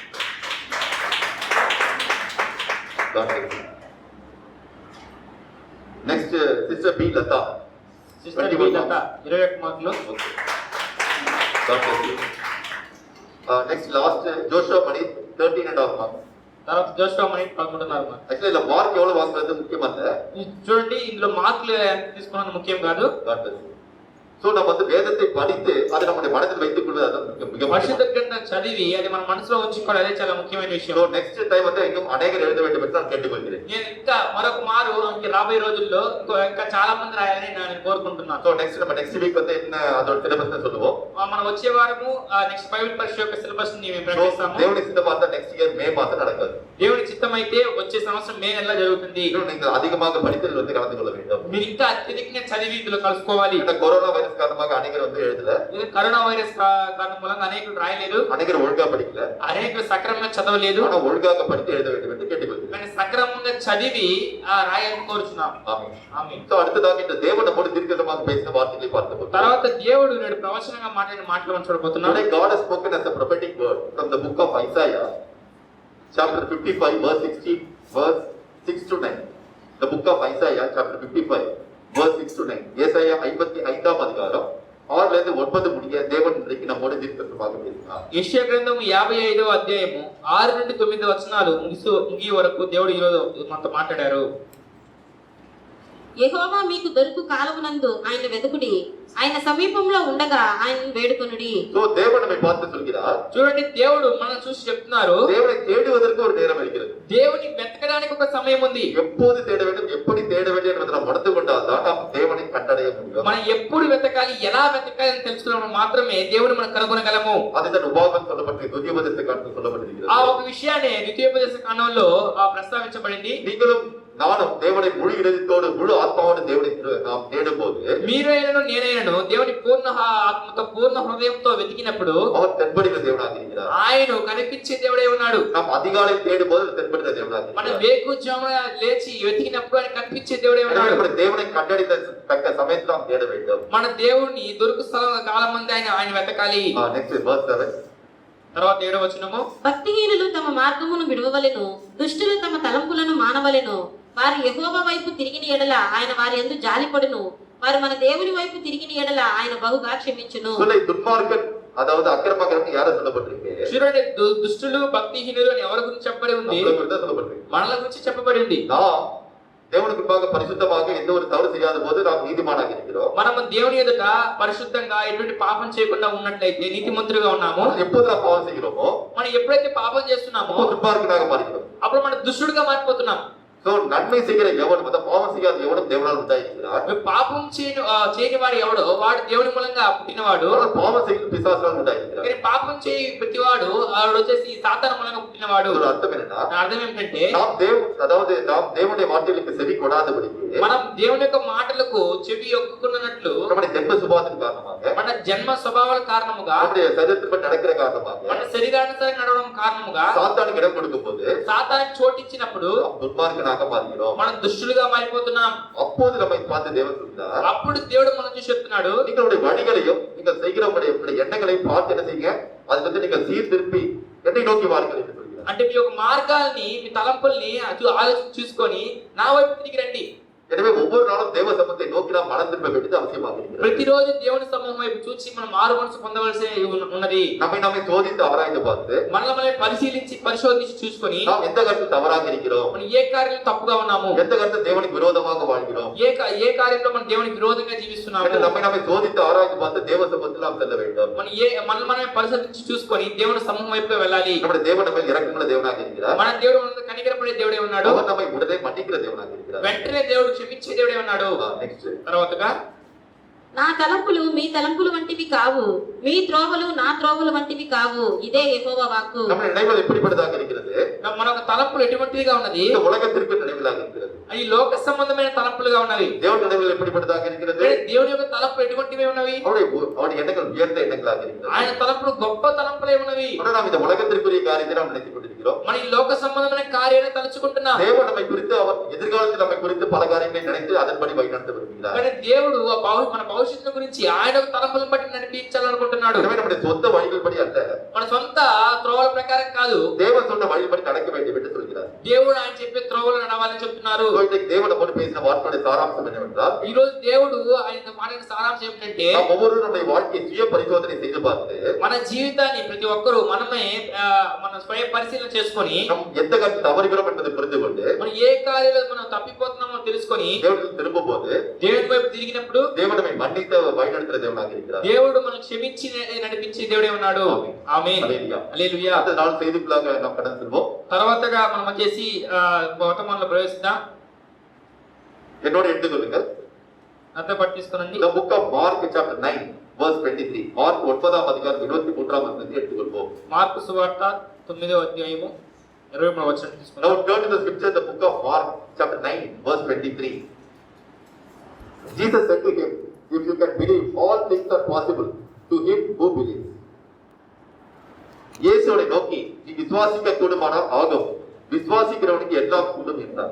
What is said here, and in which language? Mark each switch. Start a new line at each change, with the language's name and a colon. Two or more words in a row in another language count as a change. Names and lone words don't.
Telugu: నెక్స్ట్ సిస్టర్ బి లత సిస్టర్ బి లత 21 మార్కులు. నెక్స్ట్ లాస్ట్ జోషువా మణి 13.5 మార్క్స్. తర్వాత జోషువా మణి 11.5 మార్కులు. యాక్చువల్లీ ఇలా మార్క్
Tamil: எவ்வளவு வாங்குறது முக்கியம் அல்ல.
Telugu: చూడండి ఇందులో మార్కులు ఎంత తీసుకున్నది ముఖ్యం కాదు.
Tamil: సో நம்ம வந்து வேதத்தை படித்து அதை நம்முடைய மனதில் வைத்துக் கொள்வது அது மிக
Telugu: పరిశుద్ధ గ్రంథం చదివి అది మన మనసులో ఉంచుకోవడం అదే చాలా ముఖ్యమైన విషయం.
English: so next time
Tamil: வந்து இன்னும் அநேகர் எழுத வேண்டும் என்று நான் கேட்டுக்கொள்கிறேன்.
Telugu: నేను ఇంకా మరొక మారు రాబోయే రోజుల్లో ఇంకా చాలా మంది రాయాలని నేను కోరుకుంటున్నాను.
English: so next
Tamil: நம்ம
English: next week
Tamil: வந்து என்ன அதோட சிலபஸ் சொல்லுவோம்.
Telugu: మనం వచ్చే వారము నెక్స్ట్ బైబిల్ పరీక్ష యొక్క సిలబస్ ని మేము ప్రకటిస్తాము. దేవుని చిత్తం
Tamil: பார்த்தா
English: next year
Tamil: మే மாதம் நடக்காது.
Telugu: దేవుని చిత్తం అయితే వచ్చే సంవత్సరం మే నెలలో జరుగుతుంది.
Tamil: நீங்கள் அதிகமாக படித்து வந்து கலந்து கொள்ள வேண்டும். మీరు ఇంకా అత్యధికంగా చదివి ఇందులో కలుసుకోవాలి. இந்த கொரோனா வைரஸ் காரணமாக அநேகர் வந்து எழுதல. ఇది కరోనా వైరస్ కారణం మూలంగా అనేకులు రాయలేదు. அநேகர் ஒழுங்கா படிக்கல. అనేకులు సక్రమంగా చదవలేదు. ஆனா ஒழுங்காக படித்து எழுத வேண்டும் என்று கேட்டுக்கொள்கிறேன். కానీ సక్రమంగా చదివి రాయాలని కోరుచున్నాం. ஆமென்.
Telugu: ఆమేన్.
Tamil: సో அடுத்ததாக இந்த தேவன் நம்மோடு தீர்க்கதரிசனமாக பேசின வார்த்தைகளை பார்த்துக்கொள்வோம்.
Telugu: తర్వాత దేవుడు నేడు ప్రవచనంగా మాట్లాడిన మాటలు మనం చూడబోతున్నాం.
English: Today God has spoken as a prophetic word from the book of Isaiah, chapter 55, verse 16, verse 6 to 9. The book of Isaiah, chapter 55, verse 6 to 9.
Tamil: ஏசாயா 55ஆம் அதிகாரம் 6 ல இருந்து 9 முடிய தேவன் இன்றைக்கு நம்மோடு தீர்க்கதரிசனமாக பேசினார்.
Telugu: యెషయా గ్రంథం 55వ అధ్యాయము 6 నుండి 9 వచనాలు ముగి వరకు దేవుడు ఈరోజు మనతో మాట్లాడారు. యెహోవా మీకు దొరుకు కాలమునందు ఆయన వెతుకుడి, ఆయన సమీపంలో ఉండగా ఆయన వేడుకొనుడి.
Tamil: So தேவன் நம்மை பார்த்து சொல்கிறார்.
Telugu: చూడండి దేవుడు మనం చూసి చెప్తున్నారు.
Tamil: தேவனை தேடுவதற்கு ஒரு நேரம் இருக்கிறது.
Telugu: దేవుని వెతకడానికి ఒక సమయం ఉంది.
Tamil: எப்போது தேட வேண்டும், எப்படி தேட வேண்டும் என்பதை நாம் உணர்ந்து கொண்டால் தான் நாம் தேவனை கண்டடைய முடியும்.
Telugu: మనం ఎప్పుడు వెతకాలి, ఎలా వెతకాలి అని తెలుసుకున్నప్పుడు మాత్రమే దేవుని మనం కనుగొనగలము.
Tamil: அதுதான் உபாகமம் சொல்லப்பட்டு துதியோபதேச காண்டத்தில் சொல்லப்பட்டிருக்கிறது.
Telugu: ఆ ఒక విషయాన్ని ద్వితీయోపదేశ కాండంలో ప్రస్తావించబడింది.
Tamil: நீங்களும் நானும் தேவனை முழு இதயத்தோடு முழு ஆத்மாவோடு தேவனை நாம் தேடும்போது
Telugu: మీరైనను నేనైనను దేవుని పూర్ణ ఆత్మతో పూర్ణ హృదయంతో వెతికినప్పుడు
Tamil: அவர் தென்படுகிற தேவனாக இருக்கிறார்.
Telugu: ఆయన కనిపించే దేవుడే ఉన్నాడు.
Tamil: நாம் அதிகாலை தேடும்போது தென்படுகிற தேவனாக
Telugu: మన
Tamil: இருக்கிறார்.
Telugu: వేకుజామున లేచి వెతికినప్పుడు ఆయన కనిపించే దేవుడే ఉన్నాడు.
Tamil: எனவே தேவனை கண்டடைந்த தக்க சமயத்தில் நாம் தேட வேண்டும்.
Telugu: మన దేవుణ్ణి దొరుకు స్థలం కాలం మంది ఆయన వెతకాలి.
English: నెక్స్ట్ verse 7.
Telugu: తర్వాత 7వ వచనము, భక్తిహీనులు తమ మార్గమును విడువవలెను, దుష్టులు తమ తలంపులను మానవలెను. వారు యెహోవా వైపు తిరిగిన ఎడల ఆయన వారి యందు జాలిపడును, వారు మన దేవుని వైపు తిరిగిన ఎడల ఆయన బహుగా క్షమించును.
Tamil: சொல்லை துன்மார்க்கன் அதாவது அக்கிரமக்காரன் யாரை சொல்லப்பட்டிருக்கு?
Telugu: చూడండి దుష్టులు భక్తిహీనులు అని ఎవరి గురించి చెప్పబడి ఉంది?
Tamil: நம்மளை குறித்து தான் சொல்லப்பட்டிருக்கு.
Telugu: మనల గురించి చెప్పబడి ఉంది.
Tamil: நாம் தேவனுக்கு முன்பாக பரிசுத்தமாக எந்த ஒரு தவறு செய்யாத போது நாம் நீதிமானாக இருக்கிறோம்.
Telugu: మనము దేవుని ఎదుట పరిశుద్ధంగా ఎటువంటి పాపం చేయకుండా ఉన్నట్లయితే నీతిమంతులుగా ఉన్నాము.
Tamil: எப்போது நாம் பாவம் செய்கிறோமோ
Telugu: మనం ఎప్పుడైతే పాపం చేస్తున్నామో
Tamil: அப்போ துன்மார்க்கனாக மாறுகிறோம்.
Telugu: అప్పుడు మనం దుష్టుడుగా మారిపోతున్నాం.
Tamil: சோ நன்மை செய்கிற எவனும் அதாவது பாவம் செய்யாத எவனும் தேவனால் உண்டாயிருக்கிறார்.
Telugu: పాపం చేయని వాడు ఎవడో వాడు దేవుని మూలంగా పుట్టినవాడు.
Tamil: ஆனால் பாவம் செய்கிற பிசாசால் உண்டாயிருக்கிறார்.
Telugu: కానీ పాపం చేయి ప్రతివాడు వాడు వచ్చేసి సాతాను మూలంగా పుట్టినవాడు.
Tamil: ஒரு அர்த்தம் என்னன்னா
Telugu: అర్థం ఏంటంటే
Tamil: நாம் தேவனுடைய வார்த்தைகளுக்கு செவி கொடாதபடிக்கு
Telugu: మనం దేవుని యొక్క మాటలకు చెవి ఒక్కుకున్నట్లు
Tamil: நம்முடைய ஜென்ம சுபாவத்தின் காரணமாக
Telugu: మన జన్మ స్వభావాల కారణముగా
Tamil: நம்முடைய சரீரத்தில் நடக்கிற காரணமாக
Telugu: మన శరీరానుసారం నడవడం కారణముగా
Tamil: சாத்தானுக்கு இடம் கொடுக்கும்போது
Telugu: సాతానికి చోటిచ్చినప్పుడు
Tamil: நாம் துன்மார்க்கனாக மாறுகிறோம்.
Telugu: మనం దుష్టులుగా మారిపోతున్నాం.
Tamil: அப்போது நம்மை பார்த்து தேவன் சொல்கிறார்,
Telugu: అప్పుడు దేవుడు మనం చూసి చెప్తున్నాడు,
Tamil: நீங்களுடைய வழிகளையும் நீங்கள் செய்கிற உங்களுடைய எண்ணங்களையும் பார்த்து என்ன செய்யுங்க, அது வந்து நீங்கள் சீர்திருப்பி என்னை நோக்கி வாருங்கள் என்று சொல்கிறார்.
Telugu: అంటే మీ యొక్క మార్గాల్ని మీ తలంపుల్ని ఆలోచించి చూసుకొని నా వైపు తిరిగి రండి.
Tamil: எனவே ஒவ்வொரு நாளும் தேவ சமூகத்தை நோக்கி நாம் மனம் திரும்ப வேண்டியது அவசியமாக இருக்கிறது.
Telugu: ప్రతిరోజు దేవుని సమూహం వైపు చూసి మనం మారు మనసు పొందవలసి ఉన్నది.
Tamil: நம்மை சோதித்து ஆராய்ந்து பார்த்து
Telugu: మనల్ని పరిశీలించి పరిశోధించి చూసుకొని
Tamil: நாம் எந்த கருத்தில் தவறாக இருக்கிறோம்,
Telugu: మనం ఏ కార్యంలో తప్పుగా ఉన్నాము,
Tamil: எந்த கருத்தில் தேவனுக்கு விரோதமாக வாழ்கிறோம்,
Telugu: ఏ కార్యంలో మనం దేవునికి విరోధంగా జీవిస్తున్నాము,
Tamil: என்று நம்மை சோதித்து ஆராய்ந்து பார்த்து தேவ சமூகத்தில் நாம் செல்ல வேண்டும்.
Telugu: మనమే పరిశోధించి చూసుకొని దేవుని సమూహం వైపు వెళ్ళాలి.
Tamil: நம்முடைய தேவன் நம்மை இரக்கமுள்ள தேவனாக இருக்கிறார்.
Telugu: మన దేవుడు మనతో కనికరపడే దేవుడే ఉన్నాడు.
Tamil: அவர் நம்மை உடனே மன்னிக்கிற தேவனாக இருக்கிறார்.
Telugu: వెంటనే దేవుడు క్షమించే దేవుడే ఉన్నాడు. నెక్స్ట్ తర్వాతగా నా తలంపులు మీ తలంపులు వంటివి కావు, మీ త్రోవలు నా త్రోవలు వంటివి కావు, ఇదే యెహోవా వాక్కు.
Tamil: நம்ம நினைவுகள் எப்படிப்பட்டதாக இருக்கிறது?
Telugu: మన యొక్క తలంపులు ఎటువంటిదిగా ఉన్నది?
Tamil: இந்த ఉலகத்திற்கு నిனைவுలాగా இருக்கிறது.
Telugu: ఈ లోక సంబంధమైన తలంపులుగా ఉన్నవి.
Tamil: தேவன் நினைவுகள் எப்படிப்பட்டதாக இருக்கிறது?
Telugu: దేవుని యొక్క తలంపులు ఎటువంటివి ఉన్నవి?
Tamil: அவருடைய எண்ணங்கள் உயர்ந்த எண்ணங்களாக இருக்கிறது.
Telugu: ఆయన తలంపులు గొప్ప తలంపులే ఉన్నవి.
Tamil: ஆனால் நாம் இந்த உலகத்திற்குரிய காரியத்தை நாம் நினைத்துக் கொண்டிருக்கிறோம்.
Telugu: మన ఈ లోక సంబంధమైన కార్యాన్ని తలుచుకుంటున్నాం.
Tamil: தேவன் நம்மை குறித்து அவர் எதிர்காலத்தில் நம்மை குறித்து பல காரியங்களை நினைத்து அதன்படி வழிநடத்த விரும்புகிறார்.
Telugu: కానీ దేవుడు మన భవిష్యత్తు గురించి ఆయన తలంపులను బట్టి నడిపించాలనుకుంటున్నాడు.
Tamil: எனவே நம்முடைய சொந்த வழிகள் படி அல்ல,
Telugu: మన సొంత త్రోవల ప్రకారం కాదు,
Tamil: தேவன் சொன்ன வழிபடி நடக்க வேண்டும் என்று சொல்கிறார்.
Telugu: దేవుడు ఆయన చెప్పే త్రోవలు నడవాలని చెప్తున్నారు.
Tamil: இன்றைக்கு தேவன் நம்மோடு பேசின வார்த்தையுடைய சாராம்சம் என்னவென்றால்,
Telugu: ఈ రోజు దేవుడు ఆయన మాట్లాడిన సారాంశం ఏంటంటే,
Tamil: நாம் ஒவ்வொருவரும் நம்முடைய வாழ்க்கையை சுய பரிசோதனை செய்து பார்த்து
Telugu: మన జీవితాన్ని ప్రతి ఒక్కరూ మనమే మన స్వయం పరిశీలన చేసుకొని
Tamil: நம் எந்த காரியத்தில் தவறுகிறோம் என்பதை புரிந்து கொண்டு
Telugu: మనం ఏ కార్యాలలో మనం తప్పిపోతున్నామో తెలుసుకొని
Tamil: தேவனிடம் திரும்பும் போது
Telugu: దేవుని వైపు తిరిగినప్పుడు
Tamil: தேவன் நம்மை மன்னித்த வழிநடத்துகிற தேவனாக இருக்கிறார்.
Telugu: దేవుడు మనం క్షమించి నడిపించే దేవుడే ఉన్నాడు. ఆమేన్. హల్లెలూయా. హల్లెలూయా.
Tamil: அடுத்த நாள் செய்திக்குள்ளாக நாம் கடந்து செல்வோம்.
Telugu: తర్వాతగా మనం వచ్చేసి వర్తమానంలో ప్రవేశిద్దాం.
Tamil: என்னோட எடுத்துக்கொள்ளுங்கள்.
Telugu: అంతా పట్టించుకోనండి.
English: The book of Mark chapter 9 verse 23.
Telugu: మార్క్ 9వ అధ్యాయం 23వ వచనం எடுத்துக்கொள்வோம். మార్కు సువార్త 9వ అధ్యాయము 23వ వచనం తీసుకుందాం.
English: Now turn to the scripture, the book of Mark chapter 9 verse 23. Jesus said to him, if you can believe, all things are possible to him who believes.
Tamil: இயேசுவை நோக்கி நீ விசுவாசிக்க கூடுமானால் ஆகும், విశ్వాసిக்கிறవనికి ఎல்லாம் కూடும் என்றார்.